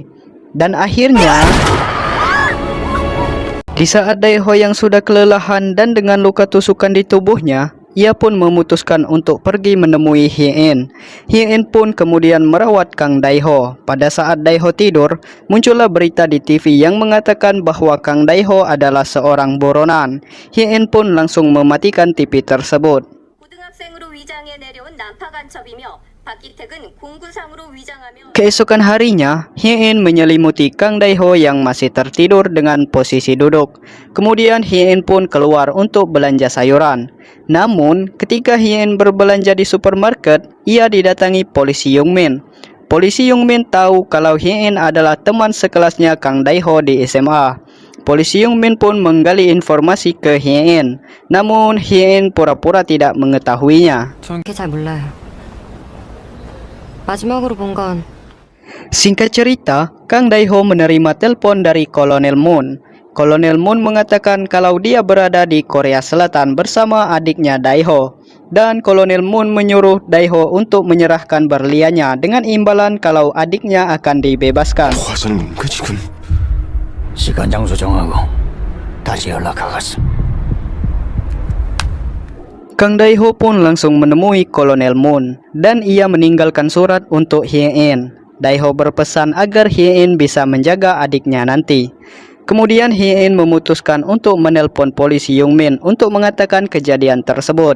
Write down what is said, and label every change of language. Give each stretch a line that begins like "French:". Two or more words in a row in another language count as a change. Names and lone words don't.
Indonesian: Dan akhirnya, di saat Daiho yang sudah kelelahan dan dengan luka tusukan di tubuhnya, ia pun memutuskan untuk pergi menemui Hien. Hien pun kemudian merawat Kang Daiho. Pada saat Daiho tidur, muncullah berita di TV yang mengatakan bahwa Kang Daiho adalah seorang buronan. Hien pun langsung mematikan TV tersebut.
Korean: 고등학생으로 위장해 내려온 난파 간첩이며 박기택은 공구상으로 위장하며
Indonesian: Keesokan harinya, Hien menyelimuti Kang Daiho yang masih tertidur dengan posisi duduk. Kemudian Hien pun keluar untuk belanja sayuran. Namun, ketika Hien berbelanja di supermarket, ia didatangi polisi Youngmin. Polisi Youngmin tahu kalau Hien adalah teman sekelasnya Kang Daiho di SMA. Polisi Youngmin pun menggali informasi ke Hien. Namun, Hien pura-pura tidak mengetahuinya.
Korean: 그게 잘 몰라요. 마지막으로 본 건
Indonesian: Singkat cerita, Kang Daiho menerima telepon dari Kolonel Moon. Kolonel Moon mengatakan kalau dia berada di Korea Selatan bersama adiknya Daiho. Dan Kolonel Moon menyuruh Daiho untuk menyerahkan berliannya dengan imbalan kalau adiknya akan dibebaskan.
Korean: 화사님, 그 지금 시간 장소 정하고 다시 연락하겠어.
Indonesian: Kang Daiho pun langsung menemui Kolonel Moon dan ia meninggalkan surat untuk Hien. Daiho berpesan agar Hien bisa menjaga adiknya nanti. Kemudian Hien memutuskan untuk menelpon polisi Youngmin untuk mengatakan kejadian tersebut.